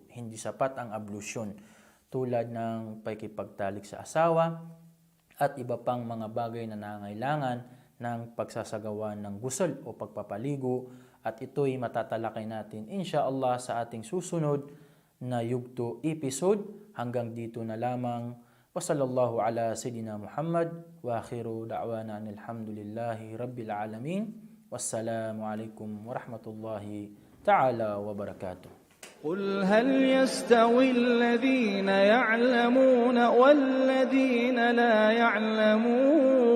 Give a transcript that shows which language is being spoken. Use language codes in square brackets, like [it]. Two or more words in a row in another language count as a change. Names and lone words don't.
[tl] Hindi sapat ang ablusyon tulad ng pakikipagtalik sa asawa at iba pang mga bagay na nangailangan ng pagsasagawa ng gusl o pagpapaligo. At ito'y matatalakay natin inshallah sa ating susunod na yugto episode. Hanggang dito na lamang. [ar] وصلى الله على سيدنا محمد وآخر دعوانا الحمد لله رب العالمين. والسلام عليكم ورحمة الله تعالى وبركاته. قل هل يستوي الذين يعلمون والذين لا يعلمون